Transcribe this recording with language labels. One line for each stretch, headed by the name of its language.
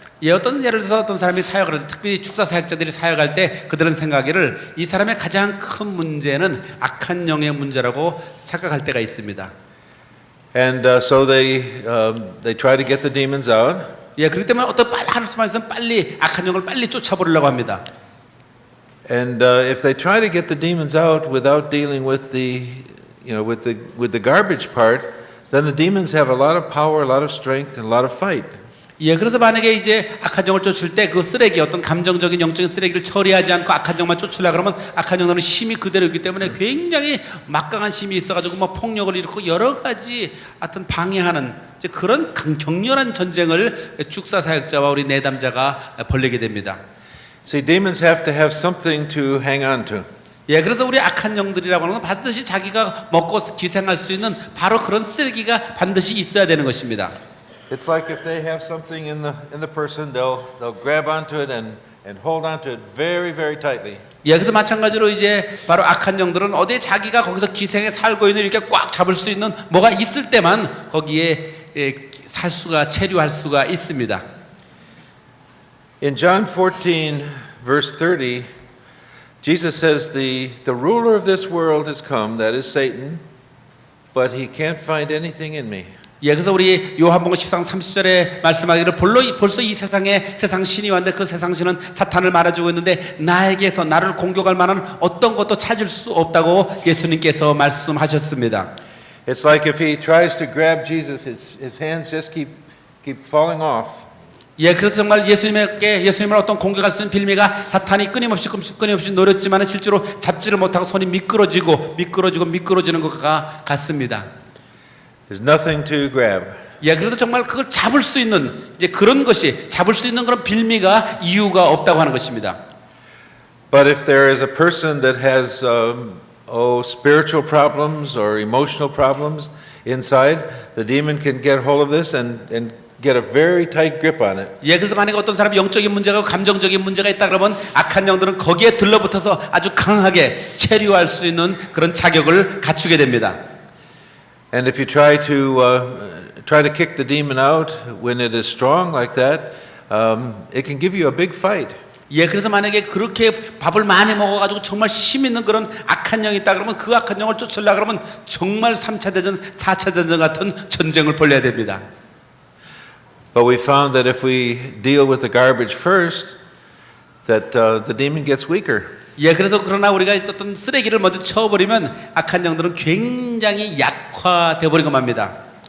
Korean: 예, 예를 들어서 어떤 사람이 사역을 할 때, 특별히 축사 사역자들이 사역할 때 그들은 생각하기를 이 사람의 가장 큰 문제는 악한 영의 문제라고 착각할 때가 있습니다.
English: And so they try to get the demons out.
Korean: 예, 그렇기 때문에 어떤 빨리 할 수만 있으면 빨리 악한 영을 빨리 쫓아버리려고 합니다.
English: And if they try to get the demons out without dealing with with the garbage part, then the demons have a lot of power, a lot of strength, and a lot of fight.
Korean: 예, 그래서 만약에 이제 악한 영을 쫓을 때 그 쓰레기 어떤 감정적인 영적인 쓰레기를 처리하지 않고 악한 영만 쫓으려 그러면 악한 영들은 힘이 그대로 있기 때문에 굉장히 막강한 힘이 있어가지고 뭐 폭력을 일으키고 여러 가지 하여튼 방해하는 이제 그런 격렬한 전쟁을 축사 사역자와 우리 내담자가 벌이게 됩니다.
English: See, demons have to have something to hang on to.
Korean: 예, 그래서 우리 악한 영들이라고 하는 건 반드시 자기가 먹고 기생할 수 있는 바로 그런 쓰레기가 반드시 있어야 되는 것입니다.
English: It's like if they have something in the person, they'll grab onto it and hold onto it very, very tightly.
Korean: 예, 그래서 마찬가지로 이제 바로 악한 영들은 어디에 자기가 거기서 기생에 살고 있는 이렇게 꽉 잡을 수 있는 뭐가 있을 때만 거기에 살 수가 체류할 수가 있습니다.
English: In John 14, verse 30, Jesus says the ruler of this world has come, that is Satan, but he can't find anything in me.
Korean: 예, 그래서 우리 요한복음 10장 30절에 말씀하기를 벌써 이 세상에 세상 신이 왔는데 그 세상 신은 사탄을 말해주고 있는데 나에게서 나를 공격할 만한 어떤 것도 찾을 수 없다고 예수님께서 말씀하셨습니다.
English: It's like if he tries to grab Jesus, his hands just keep falling off.
Korean: 예, 그래서 정말 예수님을 어떤 공격할 수 있는 빌미가 사탄이 끊임없이 노렸지만 실제로 잡지를 못하고 손이 미끄러지는 것과 같습니다.
English: There's nothing to grab.
Korean: 예, 그래서 정말 그걸 잡을 수 있는 이제 그런 것이 잡을 수 있는 그런 빌미가 이유가 없다고 하는 것입니다.
English: But if there is a person that has spiritual problems or emotional problems inside, the demon can get hold of this and get a very tight grip on it.
Korean: 예, 그래서 만약에 어떤 사람이 영적인 문제가 감정적인 문제가 있다 그러면 악한 영들은 거기에 들러붙어서 아주 강하게 체류할 수 있는 그런 자격을 갖추게 됩니다.
English: And if you try to kick the demon out when it is strong like that, it can give you a big fight.
Korean: 예, 그래서 만약에 그렇게 밥을 많이 먹어가지고 정말 힘 있는 그런 악한 영이 있다 그러면 그 악한 영을 쫓으려 그러면 정말 3차 대전, 4차 대전 같은 전쟁을 벌여야 됩니다.
English: But we found that if we deal with the garbage first, that the demon gets weaker.
Korean: 예, 그래서 그러나 우리가 어떤 쓰레기를 먼저 쳐버리면 악한 영들은 굉장히 약화돼 버리고 맙니다.